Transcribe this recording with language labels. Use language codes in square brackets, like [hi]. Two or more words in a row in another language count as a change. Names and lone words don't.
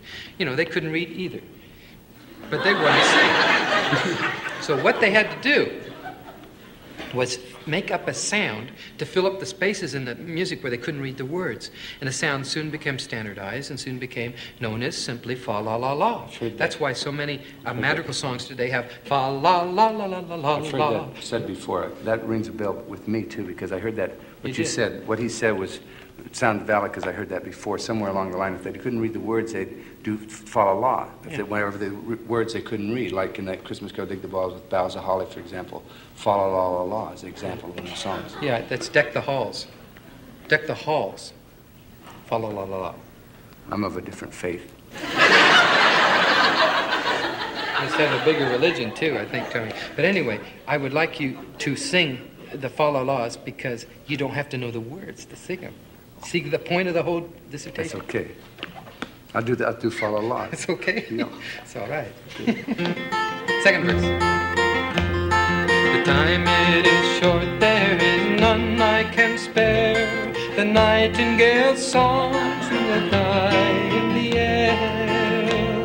[en] You know, they couldn't read either. But they wanted to sing. So what they had to do was make up a sound to fill up the spaces in the music where they couldn't read the words. And the sound soon became standardized and soon became known as simply fa-la-la-la. That's why so many madrigal songs today have fa-la-la-la-la-la-la. I've heard that said before. That rings a bell with me, too, because I heard that. What you said, what he said was, it sounded valid because I heard that before. Somewhere along the line, if they couldn't read the words, they'd do fa-la-la. Whenever the words they couldn't read, like in that Christmas Carol, Dig the Balls with Boughs of Holly, for example. Fa-la-la-la-la is an example of one of the songs. Yeah, that's Deck the Halls. Deck the Halls. Fa-la-la-la-la. I'm of a different faith. Must have a bigger religion, too, I think, Tony. But anyway, I would like you to sing the fa-la-las because you don't have to know the words to sing them. See the point of the whole dissertation? That's okay. I'll do fa-la-la. It's okay? No. It's all right. Second verse. The time it is short, there is none I can spare. The nightingale's song will die in the air.